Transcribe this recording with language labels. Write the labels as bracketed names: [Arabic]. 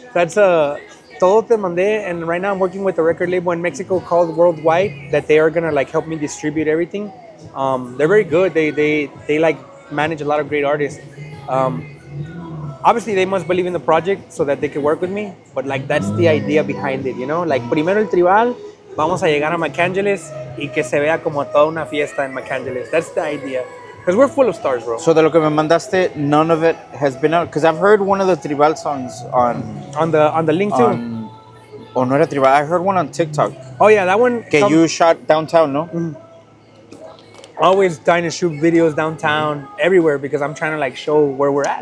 [English] That's [Spanish] todo te mandé, [English] and right now I'm working with a record label in Mexico called Worldwide that they are gonna like help me distribute everything. They're very good. They like manage a lot of great artists. Obviously they must believe in the project so that they can work with me. But like that's the idea behind it, you know? [Spanish] Like primero el tribal, vamos a llegar a McAngeles y que se vea como toda una fiesta en McAngeles. [English] That's the idea. Because we're full of stars, bro. So [Spanish] de lo que me mandaste, [English] none of it has been out. Because I've heard one of the tribal songs on On the link too. Oh, [Spanish] no era tribal. [English] I heard one on TikTok. Oh yeah, that one. Que you shot downtown, no? Always trying to shoot videos downtown, everywhere, because I'm trying to like show where we're at.